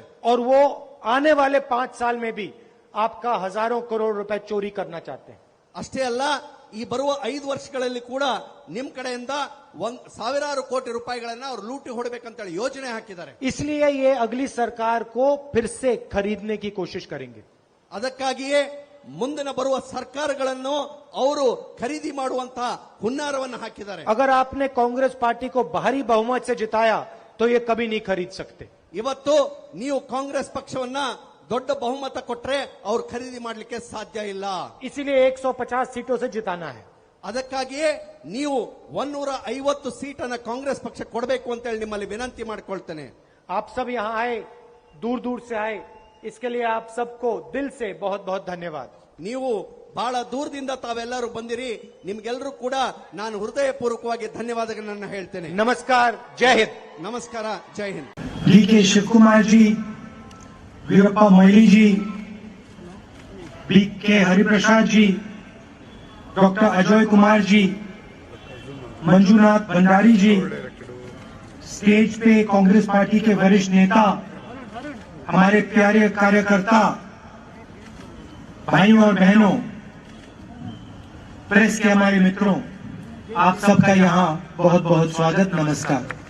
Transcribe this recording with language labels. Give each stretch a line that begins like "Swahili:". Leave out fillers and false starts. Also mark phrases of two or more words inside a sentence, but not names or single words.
Hindi: और वो आने वाले 5 साल में भी आपका हजारों करोड़ रुपए चोरी करना चाहते हैं.
Kannada: ಅಷ್ಟೇ ಅಲ್ಲ, ಈ ಬರುವ 5 ವರ್ಷಗಳಲ್ಲಿ ಕೂಡ ನಿಮ್ ಕಡೆಯಿಂದ 1,000 ಕೋಟಿ ರೂಪಾಯಿಗಳನ್ನ ಅವರು ಲೂಟಿ ಹೊಡಬೇಕಂತ ಯೋಜನೆ ಹಾಕಿದ್ದಾರೆ.
Hindi: इसलिए ये अगली सरकार को फिर से खरीदने की कोशिश करेंगे.
Kannada: ಅದಕ್ಕಾಗಿಯೇ ಮುಂದಿನ ಬರುವ ಸರ್ಕಾರಗಳನ್ನು ಅವರು ಖರೀದಿ ಮಾಡುವಂತ ಹುನ್ನಾರವನ್ನು ಹಾಕಿದ್ದಾರೆ.
Hindi: अगर आपने कांग्रेस पार्टी को भारी बहुमत से जिताया तो ये कभी नहीं खरीद सकते.
Kannada: ಇವತ್ತು ನೀವು ಕಾಂಗ್ರೆಸ್ ಪಕ್ಷವನ್ನ ದೊಡ್ಡ ಬಹುಮತ ಕೊಟ್ರೆ ಅವ್ರು ಖರೀದಿ ಮಾಡಲಿಕ್ಕೆ ಸಾಧ್ಯ ಇಲ್ಲ.
Hindi: इसीलिए 150 सीटों से जिताना है.
Kannada: ಅದಕ್ಕಾಗಿಯೇ ನೀವು 150 ಸೀಟನ್ನ ಕಾಂಗ್ರೆಸ್ ಪಕ್ಷ ಕೊಡಬೇಕು ಅಂತ ಹೇಳಿ ನಿಮ್ಮಲ್ಲಿ ವಿನಂತಿ ಮಾಡಿಕೊಳ್ತೇನೆ.
Hindi: आप सब यहाँ आए, दूर दूर से आए, इसके लिए आप सबको दिल से बहुत बहुत धन्यवाद.
Kannada: ನೀವು ಬಹಳ ದೂರದಿಂದ ತಾವೆಲ್ಲರೂ ಬಂದಿರಿ, ನಿಮ್ಗೆಲ್ಲರೂ ಕೂಡ ನಾನು ಹೃದಯಪೂರ್ವಕವಾಗಿ ಧನ್ಯವಾದಗಳನ್ನ ಹೇಳ್ತೇನೆ.
Hindi: नमस्कार, जय हिंद.
Kannada: ನಮಸ್ಕಾರ, ಜೈ ಹಿಂದ್.
Hindi: डी के शिव कुमार जी, वीरप्पा मोइली जी, बी के हरिप्रसाद जी, डॉक्टर अजय कुमार जी, मंजूनाथ भंडारी जी, स्टेज पे कांग्रेस पार्टी के वरिष्ठ नेता, हमारे प्यारे कार्यकर्ता, भाइयों और बहनों, प्रेस के हमारे मित्रों, आप सबका यहाँ बहुत बहुत स्वागत, नमस्कार.